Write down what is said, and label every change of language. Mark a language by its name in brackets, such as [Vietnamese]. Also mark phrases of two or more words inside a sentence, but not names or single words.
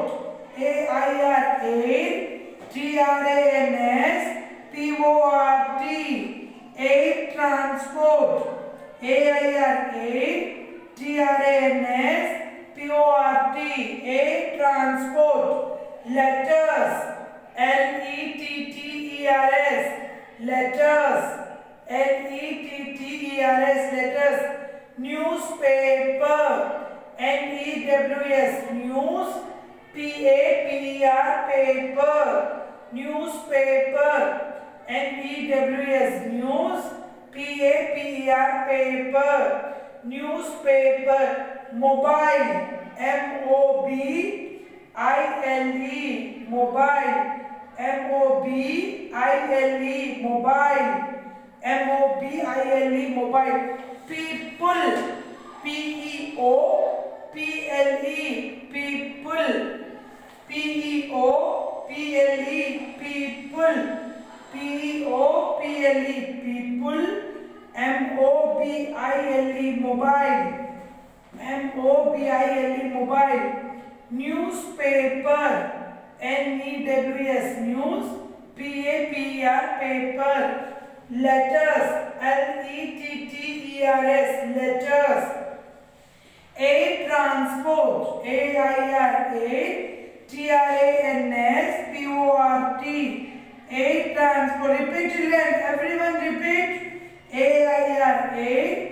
[English] A-I-R. Air. T-R-A-N-S-P-O-R-T. Air transport. A-I-R. Air. T-R-A-N-S-P-O-R-T. Air transport. Letters. L-E-T-T-E-R-S. Letters. L-E-T-T-E-R-S. Letters. Newspaper. N-E-W-S. News. P-A-P-E-R. Paper. Newspaper. N-E-W-S. News. P-A-P-E-R. Paper. Newspaper. Mobile. M-O-B-I-L-E. Mobile. M-O-B-I-L-E. Mobile. M-O-B-I-L-E. Mobile. People. P-E-O-P-L-E. People. P-E-O-P-L-E. People. P-E-O-P-L-E. People. M-O-B-I-L-E. Mobile. M-O-B-I-L-E. Mobile. Newspaper. N-E-W-S. News. P-A-P-E-R. Paper. Letters. L-E-T-T-E-R-S. Letters. Air transport. A-I-R. Air. T-R-A-N-S-P-O-R-T. Air transport. Repeat children. Everyone repeat. A-I-R. Air.